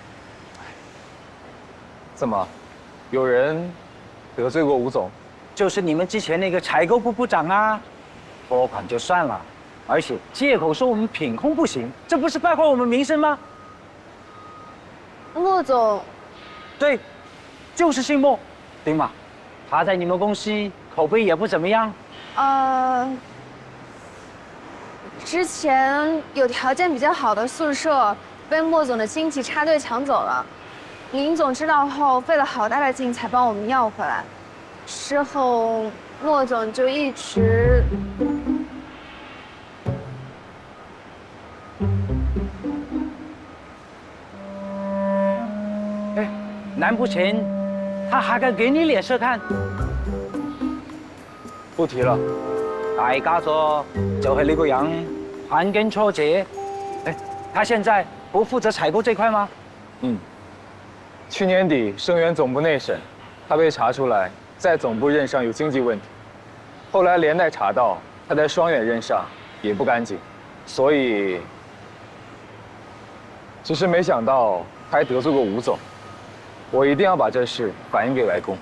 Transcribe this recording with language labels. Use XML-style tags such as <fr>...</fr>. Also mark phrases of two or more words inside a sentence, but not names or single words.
<zh>怎麼，有人得罪過吳總？就是你們之前那個採購部部長啊，撥款就算了，而且借口說我們品控不行，這不是敗壞我們名聲嗎？莫總，對，就是姓莫，對嗎？他在你們公司口碑也不怎麼樣。之前有条件比较好的宿舍被莫总的经济插队抢走了，林总知道后费了好大的劲才帮我们要回来。之后莫总就一直…… 哎，難不成他還敢給你臉色看？不提了。大家族就是那個人盤根錯節。哎，他現在不負責採購這塊嗎？去年底盛源總部內審，他被查出來在總部任上有經濟問題，後來連帶查到他在雙遠任上也不乾淨，所以只是沒想到他還得罪過吳總，我一定要把這事反映給外公。</zh>